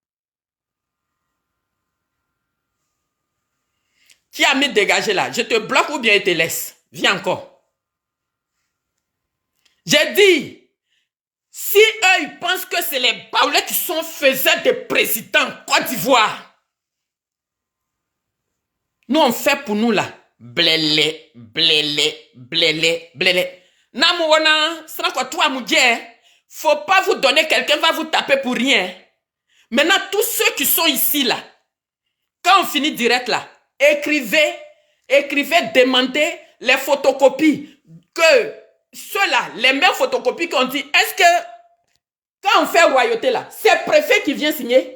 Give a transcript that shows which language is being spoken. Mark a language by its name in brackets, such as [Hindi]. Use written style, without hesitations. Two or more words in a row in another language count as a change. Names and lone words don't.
[French] Qui a mis dégager là? Je te bloque ou bien je te laisse? Viens encore. J'ai dit, si eux, ils pensent que c'est les Baoulés qui sont faiseurs de président Côte d'Ivoire, nous, on fait pour nous là. Blélé, blélé, blélé, blélé. Namouana, c'est quoi toi, moudjé? Faut pas vous donner, quelqu'un va vous taper pour rien. Maintenant, tous ceux qui sont ici là, quand on finit direct là, écrivez, demandez les photocopies. Que ceux-là, les mêmes photocopies qu'on dit, est-ce que quand on fait royauté là, c'est le préfet qui vient signer?